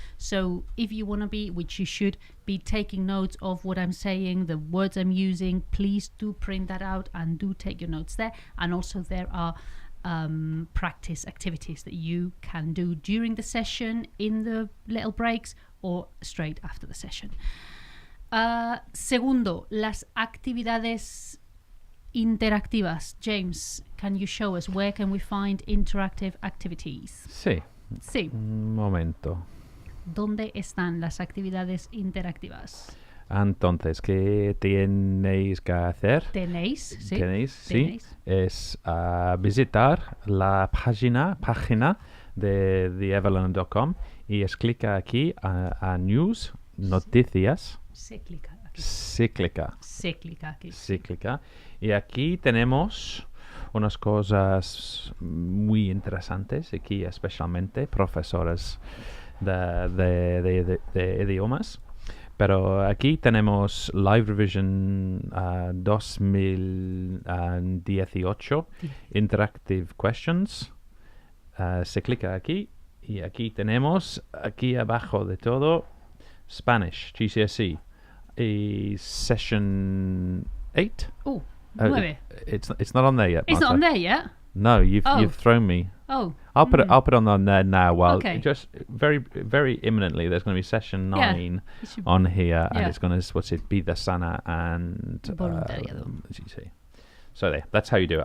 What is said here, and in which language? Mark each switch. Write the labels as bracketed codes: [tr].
[en] So if you want to be, which you should, be taking notes of what I'm saying, the words I'm using, please do print that out and do take your notes there. And also there are practice activities that you can do during the session, in the little breaks, or straight after the session. [es] Segundo, las actividades interactivas. [en] James, can you show us where can we find interactive activities? [es] Sí. Un momento. ¿Dónde están las actividades interactivas? Entonces, ¿qué tenéis que hacer? Tenéis, sí. Es visitar la página de EverLearner.com y es clicar aquí a News, Noticias. Se clica aquí. Se clica aquí. Y aquí tenemos unas cosas muy interesantes, aquí especialmente profesores de idiomas. Pero aquí tenemos Live Revision 2018, Interactive Questions. Se clica aquí y aquí tenemos, aquí abajo de todo, Spanish, GCSE, y Session 8. 9. [en] It's not on there yet, Marta. It's not on there yet? No, you've thrown me. Oh. I'll put it on there now. Well, okay. Just very imminently, there's going to be session 9 on here, and it's going to be the Sana and GC. So there, that's how you do it.